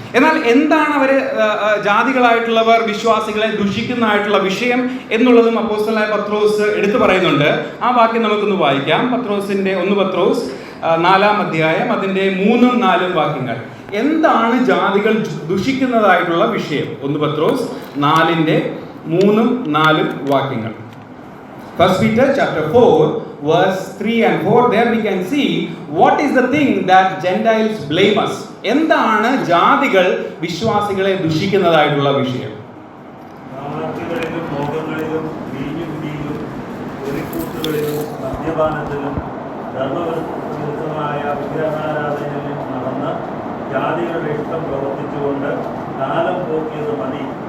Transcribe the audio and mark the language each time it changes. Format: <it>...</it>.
<ml>എന്നാൽ എന്താണ് അവർ ജാതികളായിട്ടുള്ളവർ വിശ്വാസികളെ ദുഷിക്കുന്നതായിട്ടുള്ള വിഷയം എന്നുള്ളതും അപ്പോസ്തലനായ പത്രോസ് എടുത്തു പറയുന്നുണ്ട്. ആ വാക്യം നമുക്കൊന്ന് വായിക്കാം. പത്രോസിന്റെ 1 പത്രോസ് 4-ാം അധ്യായം അതിന്റെ 3-4 വാക്യങ്ങൾ. എന്താണ് ജാതികൾ ദുഷിക്കുന്നതായിട്ടുള്ള വിഷയം? 1 പത്രോസ് 4-ന്റെ 3-4 വാക്യങ്ങൾ.</ml> <en>First Peter chapter 4 verse 3 and 4, there we can see what is the thing that Gentiles blame us.</en> <ml>എന്താണ് ജാതികൾ വിശ്വാസികളെ ദുഷിക്കുന്നതായിട്ടുള്ള വിഷയം? ആർത്തികളിലും മോഹങ്ങളിലും വീഞ്ഞുകുടിയിലും വെറിക്കൂത്തുകളിലും മദ്യപാനത്തിലും ധർമ്മവിരുദ്ധമായ വിഗ്രഹാരാധനയിലും നടന്ന് ജാതികളുടെ ഇഷ്ടം പ്രവർത്തിച്ചുകൊണ്ട് കാലം പോക്കിയത് മതി.</ml>